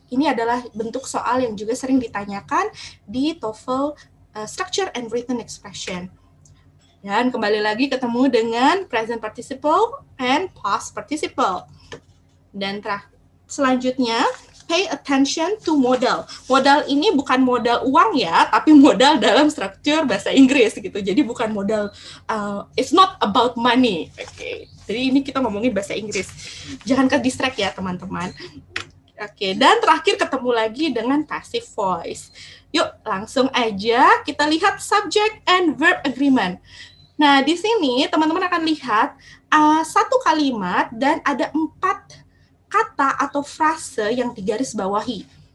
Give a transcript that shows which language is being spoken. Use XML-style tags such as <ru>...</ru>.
<id>Ini adalah bentuk soal yang juga sering ditanyakan di TOEFL Structure and Written Expression. Dan kembali lagi ketemu dengan present participle and past participle. Dan selanjutnya,</id> <en>pay attention to modal.</en> <id>Modal ini bukan modal uang ya, tapi modal dalam struktur bahasa Inggris gitu. Jadi bukan modal,</id> <en>it's not about money.</en> <id>Oke. Jadi ini kita ngomongin bahasa Inggris. Jangan ke distract ya teman-teman. Oke, dan terakhir ketemu lagi dengan passive voice. Yuk langsung aja kita lihat subject and verb agreement. Nah di sini teman-teman akan lihat satu kalimat dan ada 4 kata atau frase yang digaris bawahi.</id>